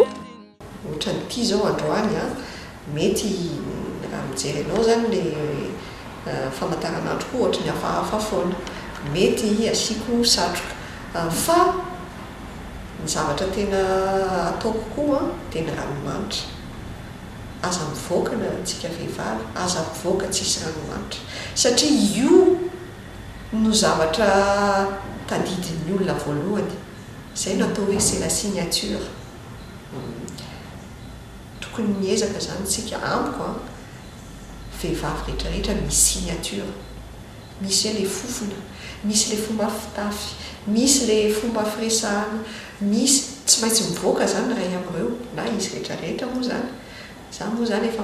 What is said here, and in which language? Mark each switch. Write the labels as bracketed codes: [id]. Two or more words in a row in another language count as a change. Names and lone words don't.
[mg] Ohatra nyity zao androany mety raha mijery anao zany le famantaranandro koa ohatra ny hafahafa foana mety asiako satroka fa ny zavatra tena ataoko koa dia ny ranomanitra aza mivoaka na tsika vehivavy aza mivoaka tsisy ranomanitra satria io no zavatra tadidin'ny olona voalohany izay no atao hoe [fr] c'est la signature [mg] tokony miezaka zany tsika amiko vehivavy rehetrarehetra misy signature misy hoe le fofona misy le fomba fitafy misy le fomba firesahana misy tsy maintsy mivoaka zany ray amin'ireo na izy rehetrarehetra moa zany za moa zany efa